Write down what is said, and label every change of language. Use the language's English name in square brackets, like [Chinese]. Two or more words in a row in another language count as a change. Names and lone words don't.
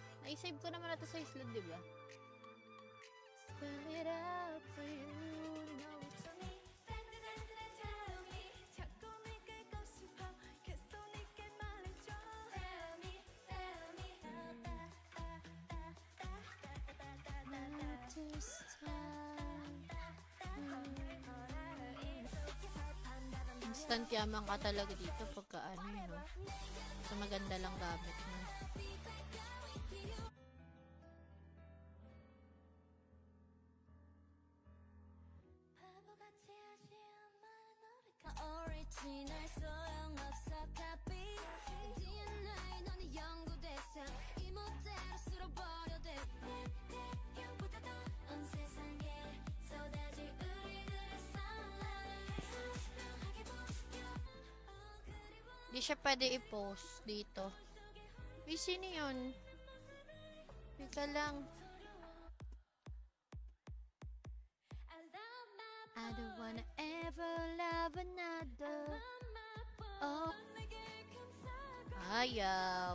[Filipino] Ay, save ko naman na to sa isla, di ba? [English] Spell it out for you. Know it's this time. [Filipino] Instant yaman ka talaga dito pagka ano yun, no? So maganda lang gamit mo. [Korean] Original 소용없어 [English] copy DNA [Korean] 너는 연구대상 이 모델을 쓸어버려 돼 태양보다 더온 세상에 쏟아질 우리들의 sunlight 선명하게 보여 [Filipino] Di siya pwede i-post dito. Uy, sino yun? Wika lang. [English] I don't wanna ever love another. [Filipino] Oh. Ayaw.